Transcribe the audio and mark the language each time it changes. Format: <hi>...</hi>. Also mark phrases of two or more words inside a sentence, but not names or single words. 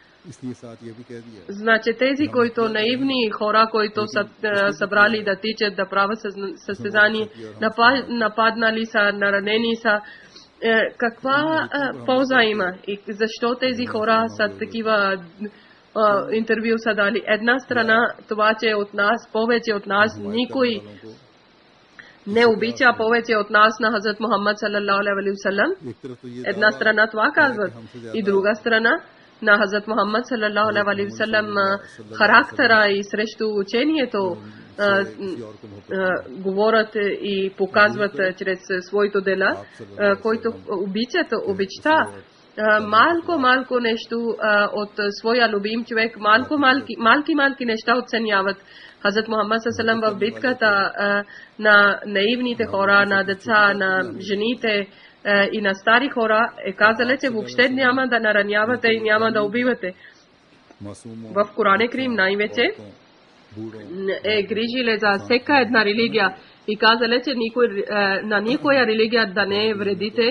<bg>Значи тези, които наивни хора, които са събрали да тичат, да правят състезание, нападнали са, наранени са, каква полза има и защо тези хора са такива интервю са дали? Една страна, това, че от нас, повече от нас, никой не обича повече от нас на Хазрат Мухаммад</bg> <ar>صلى الله عليه وسلم.</ar> <bg>Една страна това казват. И друга страна, на Хазрат Мухаммад</bg> <ar>صلى الله عليه وسلم</ar> <bg>характера и срещу учението говорят и показват чрез своите дела, които обичат обичта. Малко нещо от своя любим човек, малки неща оценяват. Хазрат Мухаммад</bg> <ar>صلى الله عليه وسلم</ar> <bg>в битката на наивните хора, на деца, на жените и на стари хора е казали, че въобще няма да наранявате и няма да убивате. В Коран Крим най-вече е грижили за всяка една религия и казали, че на никоя религия да не вредите.</bg>